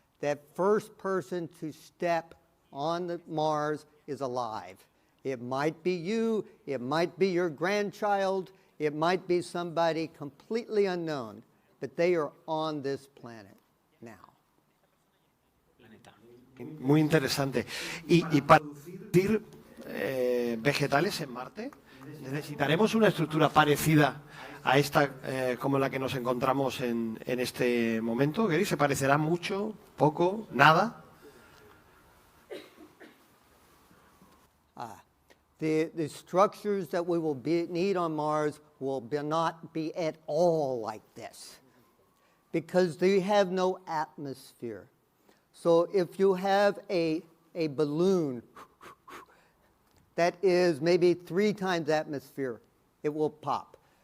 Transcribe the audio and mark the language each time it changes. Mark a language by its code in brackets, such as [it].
[en] That first person to step on the Mars is alive. It might be you, it might be your grandchild, it might be somebody completely unknown, but they are on this planet now. [es] Muy interesante. Y para producir vegetales en Marte, ¿necesitaremos una estructura parecida a esta como la que nos encontramos en este momento? Gary, ¿se parecerá mucho, poco, nada? [en] The structures that we will need on Mars will not be at all like this because they have no atmosphere. So if you have a balloon that is maybe 3 times atmosphere, it will pop.